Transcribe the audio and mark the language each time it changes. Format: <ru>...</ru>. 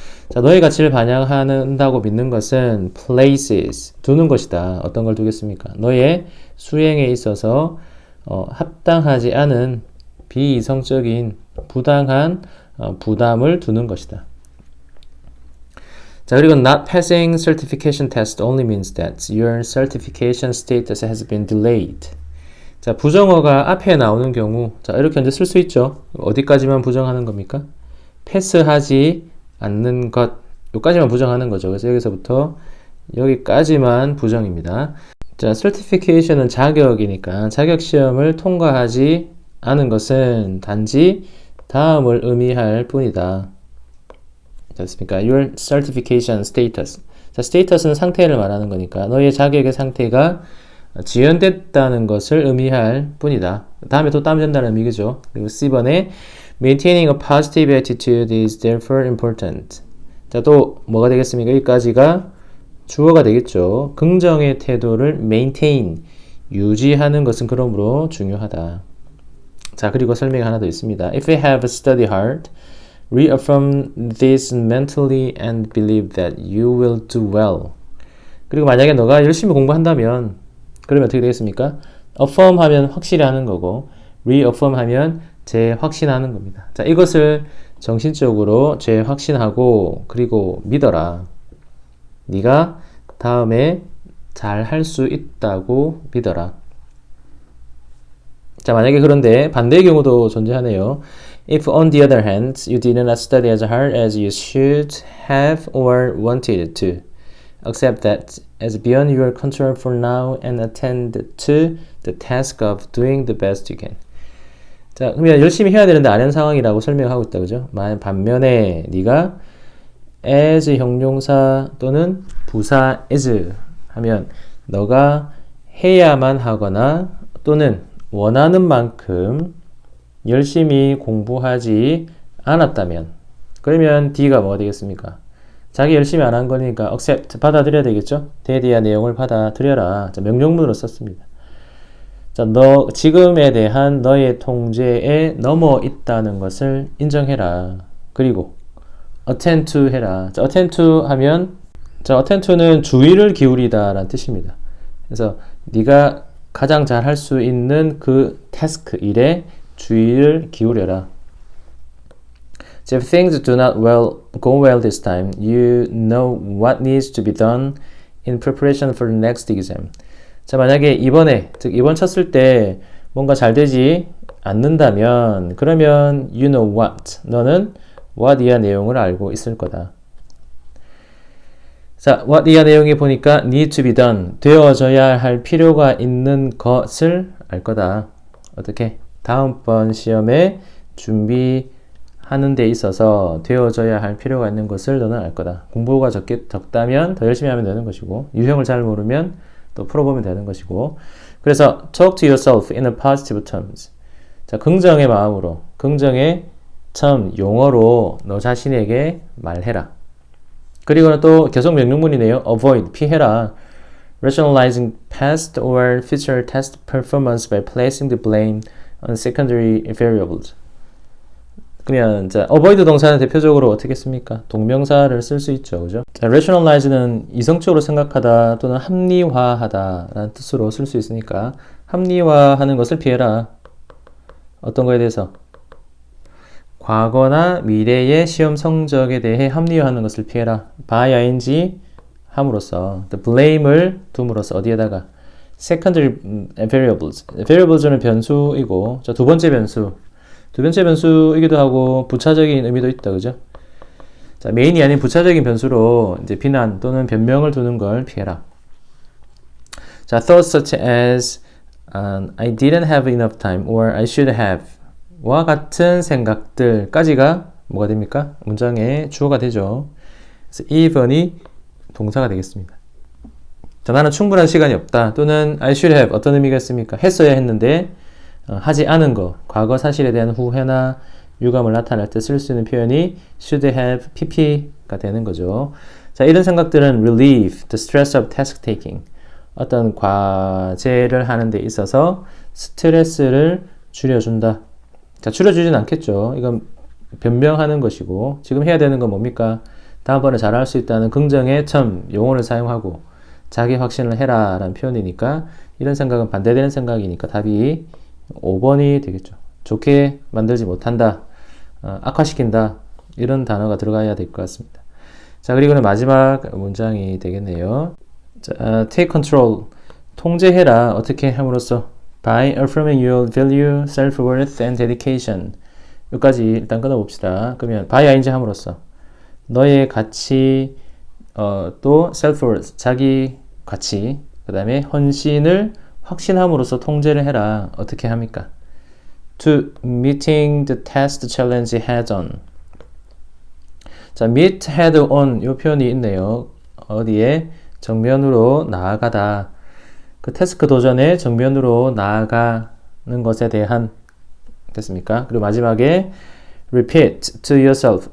<ko>자, 너의 가치를 반영한다고 믿는 것은 places, 두는 것이다. 어떤 걸 두겠습니까? 너의 수행에 있어서 합당하지 않은 비이성적인 부당한 부담을 두는 것이다. 자, 그리고</ko> <en>not passing certification test only means that your certification status has been delayed.</en> <ko>자, 부정어가 앞에 나오는 경우, 자, 이렇게 이제 쓸 수 있죠. 어디까지만 부정하는 겁니까? 패스하지 않는 것, 여기까지만 부정하는 거죠. 그래서 여기서부터 여기까지만 부정입니다. 자, certification은 자격이니까 자격 시험을 통과하지 않은 것은 단지 다음을 의미할 뿐이다. 됐습니까?</ko> <en>Your certification status.</en> <ko>자, status는 상태를 말하는 거니까 너의 자격의 상태가 지연됐다는 것을 의미할 뿐이다. 다음에 또 따면 된다는 의미죠. 그리고 C번에</ko> <en>Maintaining a positive attitude is therefore important.</en> <ko>자, 또 뭐가 되겠습니까? 여기까지가 주어가 되겠죠. 긍정의 태도를 maintain, 유지하는 것은 그러므로 중요하다. 자, 그리고 설명이 하나 더 있습니다.</ko> <en>If you have studied hard, reaffirm this mentally and believe that you will do well.</en> <ko>그리고 만약에 너가 열심히 공부한다면 그러면 어떻게 되겠습니까? affirm 하면 확실히 하는 거고 reaffirm 하면 재확신하는 겁니다. 자, 이것을 정신적으로 재확신하고 그리고 믿어라. 네가 다음에 잘 할 수 있다고 믿어라. 자, 만약에 그런데 반대의 경우도 존재하네요.</ko> <en>If on the other hand, you did not study as hard as you should have or wanted to, accept that as beyond your control for now and attend to the task of doing the best you can.</en> <ko>자, 그러면 열심히 해야 되는데 안 한 상황이라고 설명하고 있다, 그죠? 반면에 네가 as 형용사 또는 부사 as 하면 너가 해야만 하거나 또는 원하는 만큼 열심히 공부하지 않았다면 그러면 D가 뭐가 되겠습니까? 자기 열심히 안 한 거니까 accept, 받아들여야 되겠죠? 대대한 내용을 받아들여라. 자, 명령문으로 썼습니다. 자, 너 지금에 대한 너의 통제에 넘어 있다는 것을 인정해라. 그리고 attend to 해라. 자, attend to 하면 자, attend to는 주의를 기울이다 라는 뜻입니다. 그래서 네가 가장 잘 할 수 있는 그 태스크 일에 주의를 기울여라.</ko> <en>So if things do not go well this time, you know what needs to be done in preparation for the next exam.</en> <ko>자, 만약에 이번에, 즉 이번 쳤을 때 뭔가 잘 되지 않는다면 그러면</ko> <en>you know what,</en> <ko>너는 what 이하 내용을 알고 있을 거다. 자, what 이하 내용이 보니까</ko> <en>need to be done,</en> <ko>되어져야 할 필요가 있는 것을 알 거다. 어떻게? 다음번 시험에 준비하는 데 있어서 되어져야 할 필요가 있는 것을 너는 알 거다. 공부가 적다면 더 열심히 하면 되는 것이고, 유형을 잘 모르면 또 풀어보면 되는 것이고. 그래서</ko> <en>talk to yourself in a positive terms.</en> <ko>자, 긍정의 마음으로, 긍정의 용어로 너 자신에게 말해라. 그리고는 또 계속 명령문이네요. avoid, 피해라.</ko> <en>rationalizing past or future test performance by placing the blame on secondary variables.</en> <ko>그러면 자, avoid 동사는 대표적으로 어떻게 씁니까? 동명사를 쓸 수 있죠. 그죠? 자, rationalize는 이성적으로 생각하다 또는 합리화하다 라는 뜻으로 쓸 수 있으니까 합리화하는 것을 피해라. 어떤 거에 대해서? 과거나 미래의 시험 성적에 대해 합리화하는 것을 피해라. by ing 함으로써 the blame을 둠으로써 어디에다가?</ko> <en>secondary variables.</en> <ko>variables는 변수이고 자, 두 번째 변수이기도 하고 부차적인 의미도 있다. 그죠? 자, 메인이 아닌 부차적인 변수로 이제 비난 또는 변명을 두는 걸 피해라. 자,</ko> <en>thoughts such as I didn't have enough time or I should have</en> <ko>와 같은 생각들까지가 뭐가 됩니까? 문장의 주어가 되죠. 그래서 even이 동사가 되겠습니다. 자, 나는 충분한 시간이 없다 또는</ko> <en>I should have</en> <ko>어떤 의미가 있습니까? 했어야 했는데 하지 않은 거, 과거 사실에 대한 후회나 유감을 나타낼 때 쓸 수 있는 표현이 should have pp가 되는 거죠. 자, 이런 생각들은</ko> <en>relieve the stress of task taking.</en> <ko>어떤 과제를 하는 데 있어서 스트레스를 줄여준다. 자, 줄여주진 않겠죠. 이건 변명하는 것이고 지금 해야 되는 건 뭡니까? 다음번에 잘할 수 있다는 긍정의 용어를 사용하고 자기 확신을 해라 라는 표현이니까 이런 생각은 반대되는 생각이니까 답이 5번이 되겠죠. 좋게 만들지 못한다, 악화시킨다 이런 단어가 들어가야 될 것 같습니다. 자, 그리고는 마지막 문장이 되겠네요. 자,</ko> <en>take control,</en> <ko>통제해라. 어떻게 함으로써?</ko> <en>by affirming your value, self-worth and dedication.</en> <ko>여기까지 일단 끊어봅시다. 그러면 by ing 함으로써 너의 가치, 또 self-worth, 자기 가치, 그 다음에 헌신을 확신함으로써 통제를 해라. 어떻게 합니까?</ko> <en>to meeting the test challenge head on.</en> <ko>자,</ko> <en>meet head on</en> <ko>이 표현이 있네요. 어디에? 정면으로 나아가다. 그 태스크 도전에 정면으로 나아가는 것에 대한 됐습니까? 그리고 마지막에</ko> <en>repeat to yourself.</en>